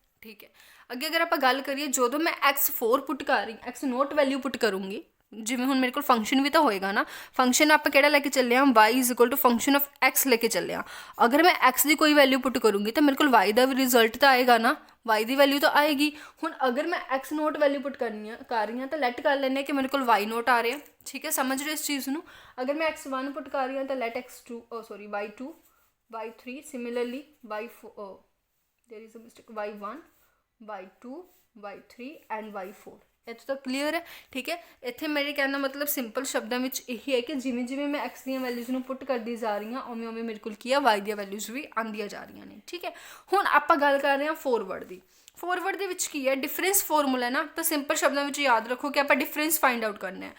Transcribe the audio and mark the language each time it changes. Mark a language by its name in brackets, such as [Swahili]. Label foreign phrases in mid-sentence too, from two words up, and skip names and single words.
[Punjabi] ਠੀਕ ਹੈ, ਅੱਗੇ ਅਗਰ ਆਪਾਂ ਗੱਲ ਕਰੀਏ, ਜਦੋਂ ਮੈਂ x4 ਪੁੱਟ ਕਰ ਰਹੀ, x [English] naught value put [Punjabi] ਕਰੂੰਗੀ, ਜਿਵੇਂ ਹੁਣ ਮੇਰੇ ਕੋਲ ਫੰਕਸ਼ਨ ਵੀ ਤਾਂ ਹੋਏਗਾ ਨਾ, ਫੰਕਸ਼ਨ ਆਪਾਂ ਕਿਹੜਾ ਲੈ ਕੇ ਚੱਲੇ ਹਾਂ, [English] y is equal to function of x [Punjabi] ਲੈ ਕੇ ਚੱਲੇ ਹਾਂ। ਅਗਰ ਮੈਂ x ਦੀ ਕੋਈ [English] value put [Punjabi] ਕਰੂੰਗੀ ਤਾਂ ਮੇਰੇ ਕੋਲ y ਦਾ ਵੀ ਰਿਜ਼ਲਟ ਤਾਂ ਆਏਗਾ ਨਾ, y ਦੀ ਵੈਲਿਊ ਤਾਂ ਆਏਗੀ। ਹੁਣ ਅਗਰ ਮੈਂ x [English] naught value put [Punjabi] ਕਰ ਰਹੀ ਹਾਂ ਤਾਂ ਲੈਟ ਕਰ ਲੈਂਦੇ ਹਾਂ ਕਿ ਮੇਰੇ ਕੋਲ y ਨੋਟ ਆ ਰਿਹਾ। ਠੀਕ ਹੈ, ਸਮਝ ਰਹੇ ਇਸ ਚੀਜ਼ ਨੂੰ। ਅਗਰ ਮੈਂ x1 ਪੁੱਟ ਕਰ ਰਹੀ ਹਾਂ ਤਾਂ [English] let x2 y2 y3 similarly y4 there is a mistake y1 y2 y3 and y4. [Punjabi] ਇੱਥੋਂ ਤੱਕ ਕਲੀਅਰ ਹੈ। ਠੀਕ ਹੈ, ਇੱਥੇ ਮੇਰੇ ਕਹਿਣ ਦਾ ਮਤਲਬ ਸਿੰਪਲ ਸ਼ਬਦਾਂ ਵਿੱਚ ਇਹੀ ਹੈ ਕਿ ਜਿਵੇਂ ਜਿਵੇਂ ਮੈਂ ਐਕਸ ਦੀਆਂ ਵੈਲਿਊਜ਼ ਨੂੰ ਪੁੱਟ ਕਰਦੀ ਜਾ ਰਹੀ ਹਾਂ ਉਵੇਂ ਉਵੇਂ ਮੇਰੇ ਕੋਲ ਕੀ ਆ, ਵਾਈ ਦੀਆਂ ਵੈਲਿਊਜ਼ ਵੀ ਆਉਂਦੀਆਂ ਜਾ ਰਹੀਆਂ ਨੇ। ਠੀਕ ਹੈ, ਹੁਣ ਆਪਾਂ ਗੱਲ ਕਰ ਰਹੇ ਹਾਂ ਫੋਰਵਰਡ ਦੀ। ਫੋਰਵਰਡ ਦੇ ਵਿੱਚ ਕੀ ਹੈ, [English] difference formula [Punjabi] ਹੈ ਨਾ, ਤਾਂ ਸਿੰਪਲ ਸ਼ਬਦਾਂ ਵਿੱਚ ਯਾਦ ਰੱਖੋ ਕਿ ਆਪਾਂ [English] difference find out [Punjabi] ਕਰਨਾ ਹੈ।